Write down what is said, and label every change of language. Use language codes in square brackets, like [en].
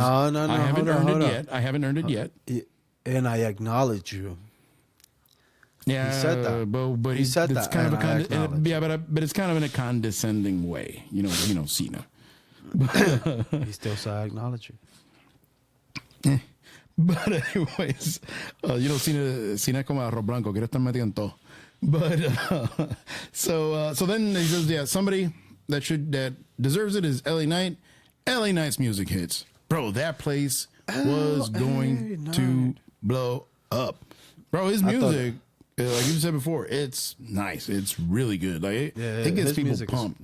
[en] I haven't earned it yet. I haven't earned it yet. And I acknowledge you. Yeah, he said that. But he said that. Kind of but it's kind of in a condescending way, Cena. He still said I acknowledge you. But anyways, [es] Cena como arroz blanco, quiere estar metido en todo. [en] But so then he says, yeah, somebody that deserves it is LA Knight. LA Knight's music hits, bro. That place was going to blow up, bro. His music. Like you said before, it's nice. It's really good. Like it gets people pumped.